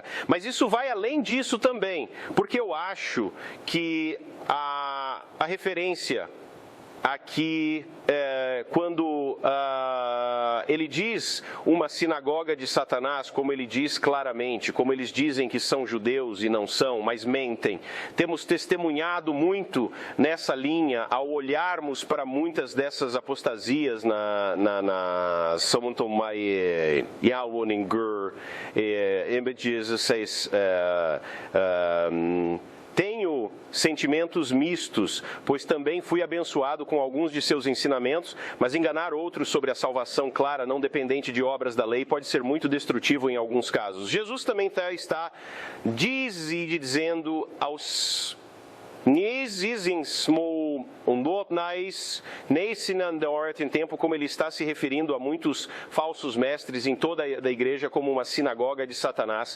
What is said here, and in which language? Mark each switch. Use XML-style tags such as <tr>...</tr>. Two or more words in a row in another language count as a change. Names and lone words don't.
<pt>Mas isso vai além disso também, porque eu acho que a referência aqui, quando ele diz uma sinagoga de Satanás, como ele diz claramente, como eles dizem que são judeus e não são, mas mentem. Temos testemunhado muito nessa linha ao olharmos para muitas dessas apostasias na Samuntomai Yawuningur images. Tenho sentimentos mistos, pois também fui abençoado com alguns de seus ensinamentos, mas enganar outros sobre a salvação clara, não dependente de obras da lei, pode ser muito destrutivo em alguns casos. Jesus também está dizendo aos em tempo como ele está se referindo a muitos falsos mestres em toda a igreja como uma sinagoga de Satanás.</pt>